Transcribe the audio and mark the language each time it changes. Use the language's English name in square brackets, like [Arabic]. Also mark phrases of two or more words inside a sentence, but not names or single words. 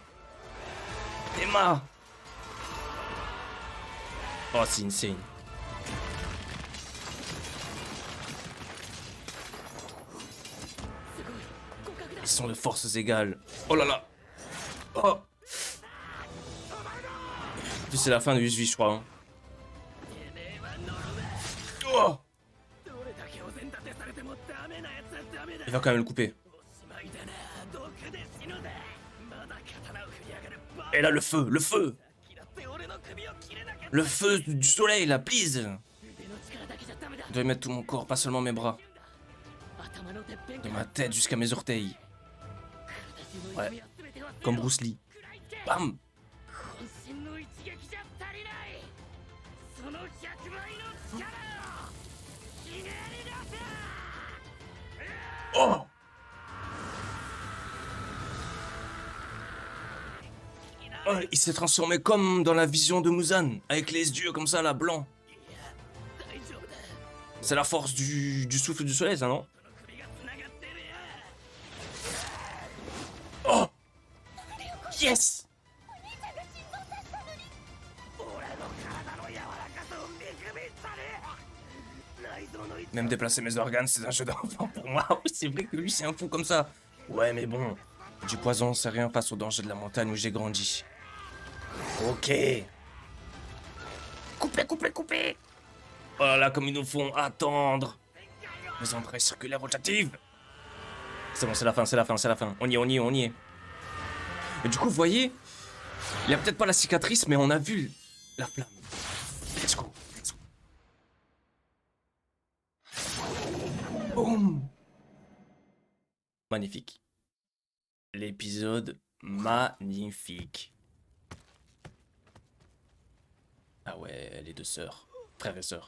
[French] Emma! Oh, c'est insane. Ils sont de forces égales. Oh là là. Oh. Puis c'est la fin de 8 je crois. Hein. Oh. [Japanese] どれだけお膳立てされてもダメなやつはダメだ [French] Il va quand même le couper. [Japanese] おしまいだな毒で死ぬぜまだ刀を振り上げるバ [French] Et là, le feu, le feu. [Japanese] カだって俺の首を切れなきゃ [French] Le feu du soleil, là, [English] please. [Japanese] 腕の力だけじゃダメだ [French] Je dois y mettre tout mon corps, pas seulement mes bras. [Japanese] 頭のてっぺん [French] De [Japanese] か [French] ma tête jusqu'à mes orteils. [Japanese] 体中の痛みは全て忘れろ [French] Comme Bruce Lee. [Japanese] 食らいつけ Bam. 渾身の一撃じゃ足りないその100倍の力をひねり出せ Oh. [French] Oh, il s'est transformé comme dans la vision de Muzan, avec les yeux comme ça là, blancs. [Japanese] 大丈夫だ [French] C'est la force du souffle du soleil, ça, non? [Japanese] この首が繋がってるよ [English] Oh! Yes! [French] Même déplacer mes organes, c'est un jeu d'enfant pour moi. Oui, c'est vrai que lui, c'est un fou comme ça. Ouais, mais bon, du poison, c'est rien face au danger de la montagne où j'ai grandi. Ok. Coupez, coupez, coupez. Oh là là, comme ils nous font attendre. Les entrailles circulaires rotatives. C'est bon, c'est la fin, c'est la fin, c'est la fin. On y est, on y est, on y est. Et du coup, vous voyez, il y a peut-être pas la cicatrice, mais on a vu la flamme. [English] Let's go, let's go. [French] Boum. Magnifique. L'épisode magnifique. Ah ouais, les deux sœurs, frères et sœurs.